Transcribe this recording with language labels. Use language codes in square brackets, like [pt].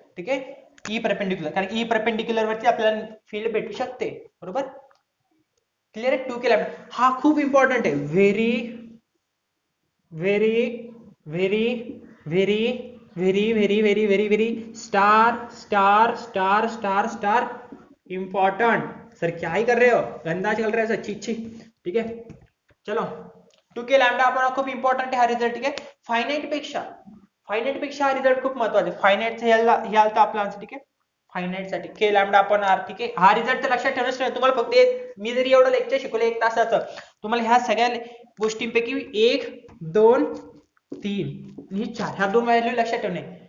[mr] ठीक आहे, E perpendicular, कारण ई परपेंडिक्युलर वरती आपल्याला फील्ड भेटू शकते बरोबर. क्लिअर आहे. 2k लॅमडा हा खूप इम्पॉर्टंट आहे, very very very very very very very very very star star star star star important. [hi] Sir क्या ही कर रहे हो, गंदा चल रहा है सर, छी छी. ठीक है चलो, [mr] 2k लॅमडा आपण खूप इम्पॉर्टंट आहे हा रिझल्ट. ठीक आहे, फायनाइट पेक्षा हा रिझल्ट खूप महत्वाचा आहे. फायनाइट हे आलता आपला आन्सर. ठीक आहे, फायनाइट साठी k लॅमडा आपण आर. ठीक आहे, हा रिझल्ट तर लक्षात ठेवणंच नाही तुम्हाला. फक्त मी जरी एवढं लेक्चर शिकवलं 1 तासाचं, तुम्हाला ह्या सगळ्या गोष्टींपैकी 1 2 3 आणि 4 ह्या 2 व्हॅल्यू लक्षात ठेवणे.